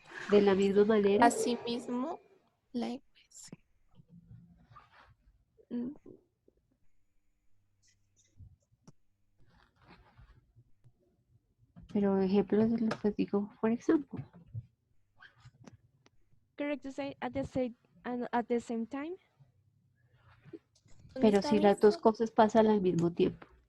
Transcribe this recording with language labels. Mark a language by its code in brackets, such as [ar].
[es] De la misma manera. Así mismo. [en] Likewise. [es] Pero ejemplos, pues digo, por ejemplo. [en] Correct to say at the same time. [es] Pero si las dos cosas pasan al mismo tiempo.